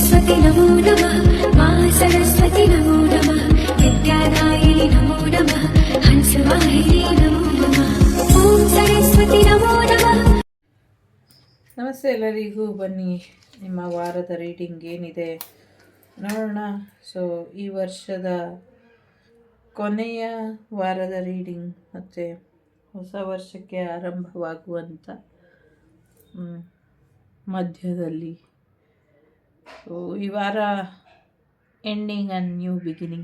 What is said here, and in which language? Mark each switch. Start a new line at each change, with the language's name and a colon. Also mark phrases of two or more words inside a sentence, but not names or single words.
Sanskrit: सरस्वती नमो नमः मा सरस्वती नमो नमः विद्यादायिनि नमो नमः हंसवाहिनी नमो नमः ॐ सरस्वती नमो नमः.
Kannada: ನಮಸ್ತೆ ಎಲ್ಲರಿಗೂ. ಬನ್ನಿ ನಿಮ್ಮ ವಾರದ ರೀಡಿಂಗ್ ಏನಿದೆ ನೋಡೋಣ. ಸೊ ಈ ವರ್ಷದ ಕೊನೆಯ ವಾರದ ರೀಡಿಂಗ್ ಮತ್ತು ಹೊಸ ವರ್ಷಕ್ಕೆ ಆರಂಭವಾಗುವಂಥ ಮಧ್ಯದಲ್ಲಿ ಸೊ ಈ ವಾರ
English: ending and new beginning.